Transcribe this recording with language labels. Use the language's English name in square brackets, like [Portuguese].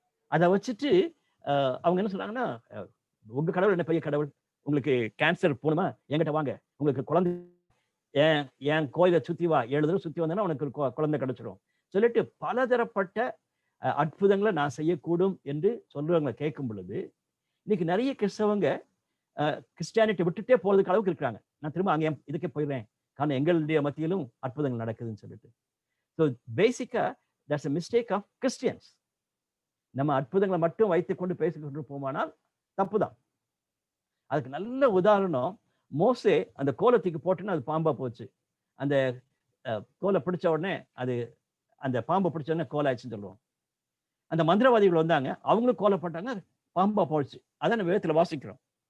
[Tamil] அதை வச்சுட்டு அவங்க என்ன சொல்றாங்கன்னா உங்க கடவுள் என்ன பெரிய கடவுள், உங்களுக்கு கேன்சர் போகணுமா என்கிட்ட வாங்க, உங்களுக்கு குழந்தை என் கோயிலை சுத்தி வா, 7 தடவை சுத்தி வந்தேன்னா உனக்கு குழந்தை கிடைச்சிடும் சொல்லிட்டு பலதரப்பட்ட அற்புதங்களை நான் செய்யக்கூடும் என்று சொல்றவங்களை கேட்கும் பொழுது இன்னைக்கு நிறைய கிறிஸ்தவங்க கிறிஸ்டியானிட்டி விட்டுட்டே போறதுக்கு அளவுக்கு இருக்கிறாங்க. நான் திரும்ப அங்கே இதுக்கே போயிடுறேன், காரணம் எங்களுடைய மத்தியிலும் அற்புதங்கள் நடக்குதுன்னு சொல்லிட்டு. [English] So basically that's a mistake of Christians. [Tamil] நம்ம அற்புதங்களை மட்டும் வைத்துக்கொண்டு பேசிக்கொண்டு போமானால் தப்புதான். அதுக்கு நல்ல உதாரணம் மோசே அந்த கோலத்துக்கு போட்டுன்னு அது பாம்பா போச்சு. அந்த கோலை பிடிச்ச உடனே அது அந்த பாம்பை பிடிச்ச உடனே கோலாச்சுன்னு சொல்லுவோம். அந்த மந்திரவாதிகள் வந்தாங்க, அவங்களும் கோலப்பட்டாங்க, பாம்பா போச்சு. அதான் நம்ம வேதத்துல வாசிக்கிறோம்.